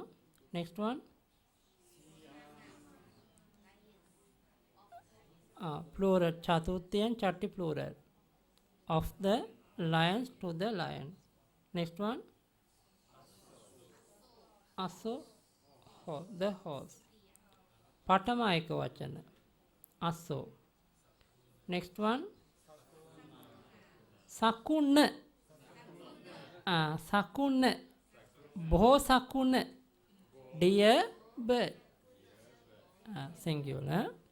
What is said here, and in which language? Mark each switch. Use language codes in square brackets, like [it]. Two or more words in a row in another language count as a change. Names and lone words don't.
[en] Next one. Plural. Chatuthi and Chatti plural. Of the lions to the lion. Next one. Aso, the horse. [pi] Patama ekavachana. Aso. [en] Next one. [pi] Sakuna. Sakuna. Boho sakuna. [en] Dear bird. Singular.